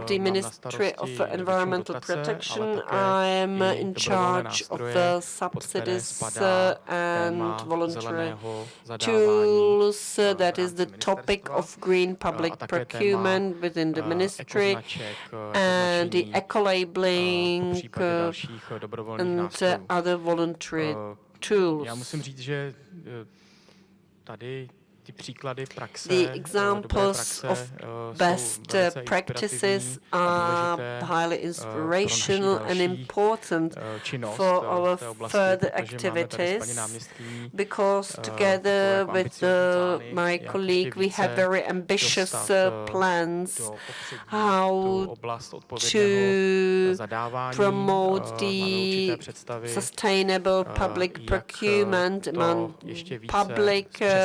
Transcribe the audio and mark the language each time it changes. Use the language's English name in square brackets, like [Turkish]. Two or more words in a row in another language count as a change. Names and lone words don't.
[English] The Ministry of Environmental Protection. I am in charge of the subsidies and voluntary tools. That is the topic of green public procurement within the ministry, and the eco-labeling and other voluntary tools. [Czech] Já musím říct, že tady ty příklady praxe, [English] the examples of best practices are highly inspirational and important for our further activities, because together with my colleague we have very ambitious plans how to promote the sustainable public procurement among public,